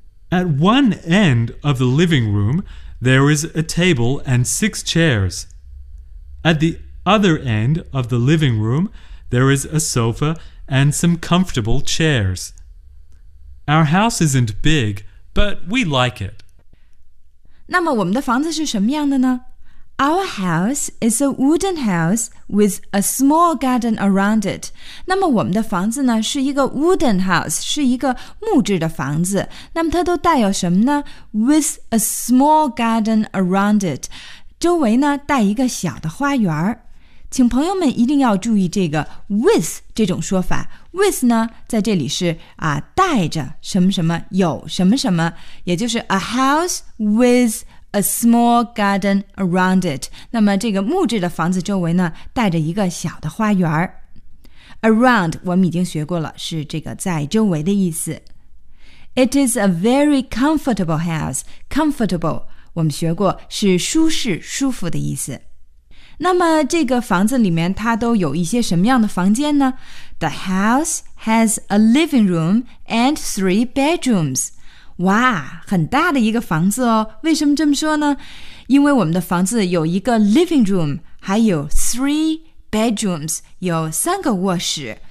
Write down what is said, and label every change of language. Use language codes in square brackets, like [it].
[en] At one end of the living room, there is a table and six chairs. At the other end of the living room, there is a sofa and some comfortable chairs. Our house isn't big, but we like it. [zh] 那么我们的房子是什么样的呢？ [en] Our house is a wooden house with a small garden around it. [zh] 那么我们的房子呢是一个 [en] wooden house， [zh] 是一个木质的房子。那么它都带有什么呢？ [en] With a small garden around it， [zh] 周围呢带一个小的花园。请朋友们一定要注意这个 with 这种说法。 With 呢在这里是啊带着什么什么，有什么什么，也就是 [en] a house withA small garden around it. [zh] 那么这个木质的房子周围呢带着一个小的花园。 Around 我们已经学过了，是这个在周围的意思。 [en] It is a very comfortable house. Comfortable [zh] 我们学过是舒适舒服的意思。那么这个房子里面它都有一些什么样的房间呢？ [en] The house has a living room and three bedrooms. [zh] 哇，很大的一个房子哦。为什么这么说呢？因为我们的房子有一个 living room， 还有 [en] three bedrooms， [zh] 有三个卧室。